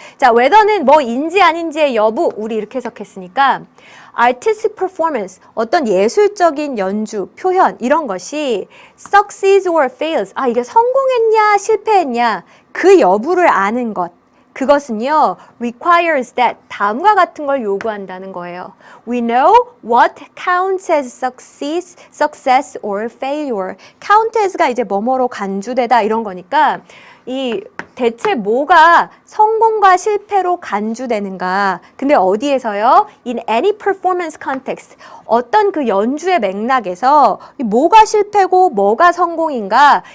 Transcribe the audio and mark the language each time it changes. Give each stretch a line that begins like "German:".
Korean: 자, whether는 뭐인지 아닌지의 여부 우리 이렇게 해석했으니까
English: artistic performance,
Korean: 어떤 예술적인 연주, 표현 이런 것이
English: succeeds or fails,
Korean: 아 이게 성공했냐 실패했냐 그 여부를 아는 것, 그것은요
English: requires that,
Korean: 다음과 같은 걸 요구한다는 거예요.
English: We know what counts as success or failure.
Korean: count as가 이제 뭐뭐로 간주되다 이런 거니까 이 대체 뭐가 성공과 실패로 간주되는가? 근데 어디에서요?
English: In any performance context.
Korean: 어떤 그 연주의 맥락에서 뭐가 실패고 뭐가 성공인가?